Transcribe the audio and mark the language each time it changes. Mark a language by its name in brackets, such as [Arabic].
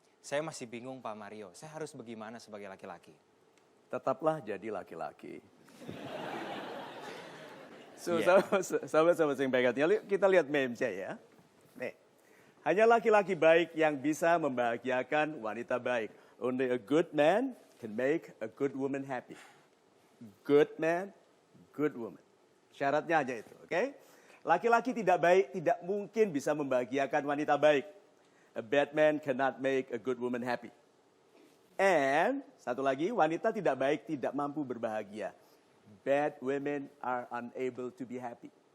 [Indonesian] Saya masih bingung Pak Mario, saya harus bagaimana sebagai laki-laki? Tetaplah jadi laki-laki. [English] Yeah. [Indonesian] Sahabat-sahabat yang baik hati, kita lihat meme ya. Nih, hanya laki-laki baik yang bisa membahagiakan wanita baik. [English] Only a good man can make a good woman happy. Good man, good woman. [Indonesian] Syaratnya hanya itu, oke? Laki-laki tidak baik tidak mungkin bisa membahagiakan wanita baik. [English] A bad man cannot make a good woman happy. [Indonesian] And satu lagi, wanita tidak baik tidak mampu berbahagia. [English] Bad women are unable to be happy.